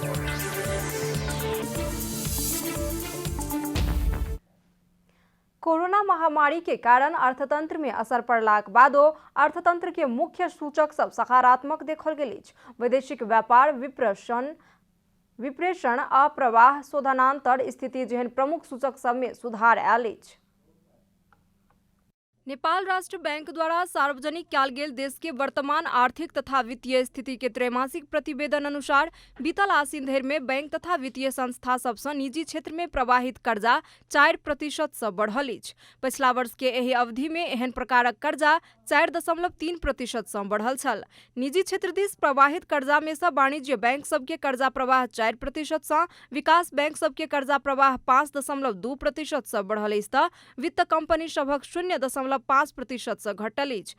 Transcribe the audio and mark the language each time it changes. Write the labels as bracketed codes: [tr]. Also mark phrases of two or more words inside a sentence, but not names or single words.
[mai] कोरोना कोरोना महामारी के कारण अर्थतंत्र में असर पड़लाक बादो अर्थतंत्र के मुख्य सूचक सब सकारात्मक देखल गेल अछि। वैदेशिक व्यापार, विप्रेषण आ प्रवाह शोधनांतर स्थिति जेहन प्रमुख सूचक सब में सुधार आयल अछि। नेपाल राष्ट्र बैंक द्वारा सार्वजनिक कयल गेल देश के वर्तमान आर्थिक तथा वित्तीय स्थिति के त्रैमासिक प्रतिवेदन अनुसार बीतल आसिन धरि में बैंक तथा वित्तीय संस्था सबसँ निजी क्षेत्र में प्रवाहित कर्जा 4% सँ बढ़ल अछि। पछिला वर्ष के एहि अवधि में एहन प्रकारक कर्जा 4.3% सँ बढ़ल छल। निजी क्षेत्र दिस प्रवाहित कर्जा में सँ वाणिज्य बैंक सबके कर्जा प्रवाह 4% सँ, विकास बैंक सबके कर्जा प्रवाह 5.2% सँ बढ़ल अछि तऽ वित्त कंपनी सभक 0.5% सँ घटल अछि।